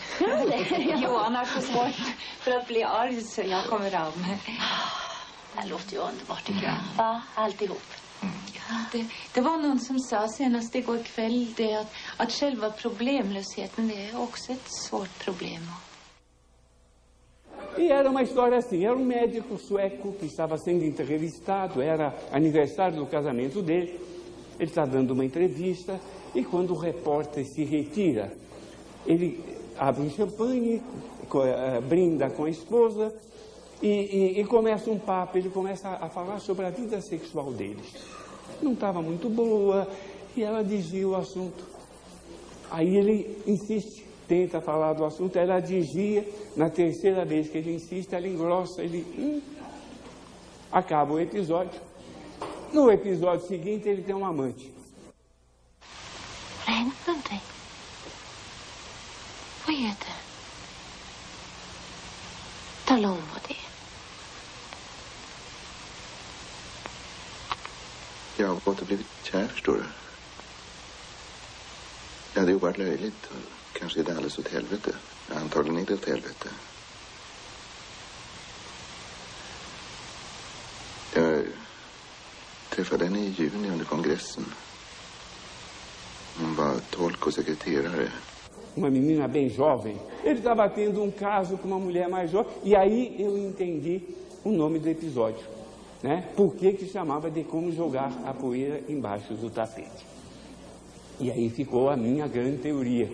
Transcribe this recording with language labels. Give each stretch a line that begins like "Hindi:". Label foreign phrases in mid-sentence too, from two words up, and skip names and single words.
Swedish: Johan har så svårt för att bli arg, så jag kommer av mig. Det låter ju underbart, tycker jag. Va? Alltihop. Ja, det var någon som sa senast igår kväll det att själva problemlösheten, det är också ett svårt problem.
Portuguese: E era uma história assim, era um médico sueco que estava sendo entrevistado, era aniversário do casamento dele, ele está dando uma entrevista, e quando o repórter se retira, ele abre um champanhe, brinda com a esposa, e começa um papo, ele começa a falar sobre a vida sexual deles. Não estava muito boa, e ela desvia o assunto. Aí ele insiste, tenta falar do assunto, ela desvia. Na terceira vez que ele insiste, ela engrossa, ele... Acaba o episódio. No episódio seguinte, ele tem um amante.
Swedish: Någonting. Vad är det? Tala om vad det är. Jag har gått och blivit kär, förstår du. Ja, det är oerhört löjligt. Kanske är det alldeles åt helvete. Antagligen är det åt helvete. Jag träffade henne i juni under kongressen. Hon var tolk och sekreterare.
Portuguese: Uma menina bem jovem. Ele estava tendo um caso com uma mulher mais jovem. E aí eu entendi o nome do episódio, né? Por que chamava De Como Jogar a Poeira Embaixo do Tapete. E aí ficou a minha grande teoria.